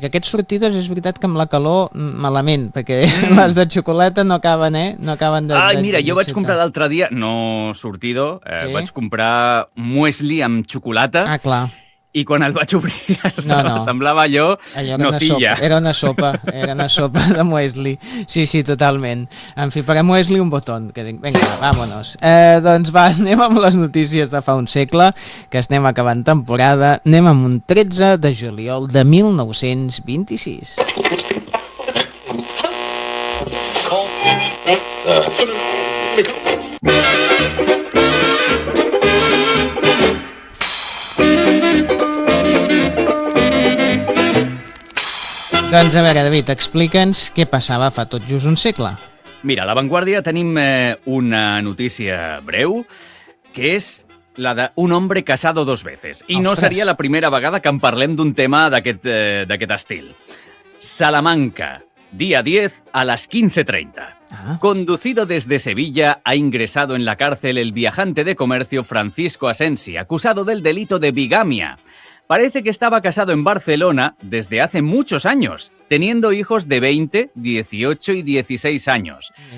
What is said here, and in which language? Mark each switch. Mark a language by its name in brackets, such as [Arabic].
[Catalan] Que aquests sortides és veritat que amb la calor, malament, perquè les de xocolata no acaben, No acaben de... Ai, mira, jo vaig comprar l'altre dia, no sortido, vaig comprar muesli amb xocolata. Ah, clar. I quan el vaig obrir, semblava allò era no una filla. Sopa, era una sopa de muesli. Sí, sí, totalment. En fi, per a muesli un botó, que dic, vinga, sí. [Spanish] Vámonos. [Catalan] Doncs va, anem amb les notícies de fa un segle, que estem acabant temporada. Anem amb un 13 de juliol de 1926. Doncs a veure, David, explica'ns què passava fa tot just un segle. Mira, a La Vanguardia tenim una notícia breu, que és la d'un home [Spanish] casado dos veces. [Catalan] I ostres. No seria la primera vegada que en parlem d'un tema d'aquest estil. Salamanca, dia 10 a les 15:30. [Spanish] Conducido desde Sevilla, ha ingresado en la cárcel el viajante de comercio Francisco Asensi, acusado del delito de bigamia. Parece que estaba casado en Barcelona desde hace muchos años, teniendo hijos de 20, 18 y 16 años.